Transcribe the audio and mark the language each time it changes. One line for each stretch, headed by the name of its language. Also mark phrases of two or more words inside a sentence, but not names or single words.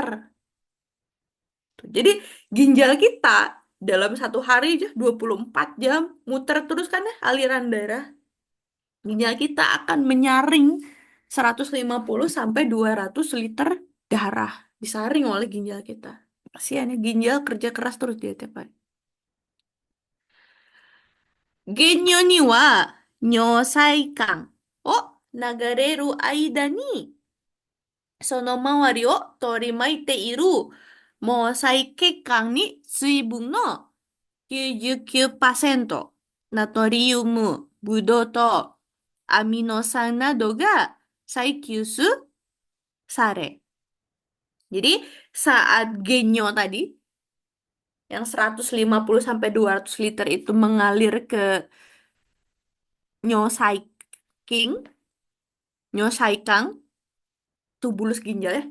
Indonesian: Tuh, jadi ginjal kita dalam satu hari aja 24 jam muter terus kan ya aliran darah. Ginjal kita akan menyaring 150 sampai 200 liter darah disaring oleh ginjal kita. Kasihan ya, ginjal kerja keras terus dia tiap hari.
Japanese: 原尿は尿細管を流れる間にその周りを取り巻いている毛細血管に水分の99%、ナトリウム、ブドウ糖、アミノ酸などが再吸収され.
Indonesian: Jadi saat genyo tadi yang 150 sampai 200 liter itu mengalir ke nyosaiking, nyosaikang, tubulus ginjal ya.